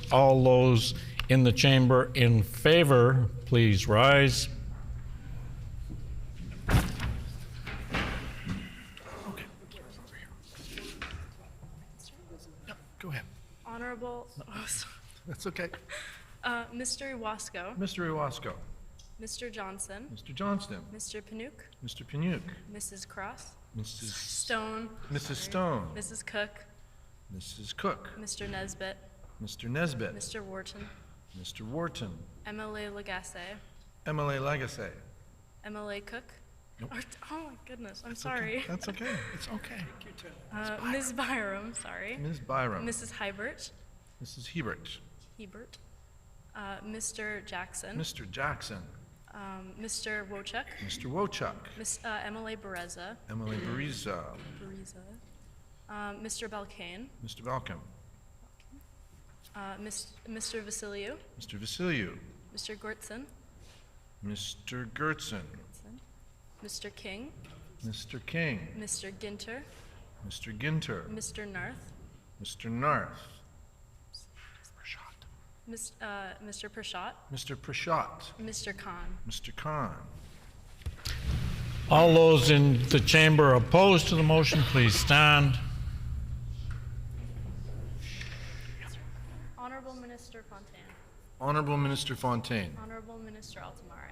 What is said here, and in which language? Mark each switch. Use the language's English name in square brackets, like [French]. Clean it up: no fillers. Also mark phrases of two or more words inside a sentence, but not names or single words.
[English] All those in the chamber in favor, please rise. Go ahead. Honorable, That's okay. Mr. Iwasko, Mr. Iwasko. Mr. Johnson, Mr. Johnston. Mr. Panook, Mr. Panook. Mrs. Cross, Mrs. Stone, Mrs. Stone. Mrs. Cook, Mrs. Cook. Mr. Nesbitt, Mr. Nesbitt. Mr. Wharton, Mr. Wharton. MLA Lagasse, MLA Lagasse. MLA Cook. Nope. Oh my goodness, I'm sorry. That's okay. It's okay. Ms. Byram, sorry. Ms. Byram. Mrs. Hybert, Mrs. Hebert. Mr. Jackson, Mr. Jackson. Mr. Wojcik, Mr. Wojcik. MLA Bereza, Emily Bariza. Mr. Belkane, Mr. Balcom. Mr. Vasiliou, Mr. Vasiliou. Mr. Gortson, Mr. Gertson. Mr. King, Mr. King. Mr. Ginter, Mr. Ginter. Mr. Narth, Mr. Narth. Mr. Prashad, Mr. Prashad. Mr. Khan. Mr. Khan. All those in the chamber opposed to the motion, please stand. Honorable Minister Fontaine. Honorable Minister Fontaine. Honorable Minister Altamare.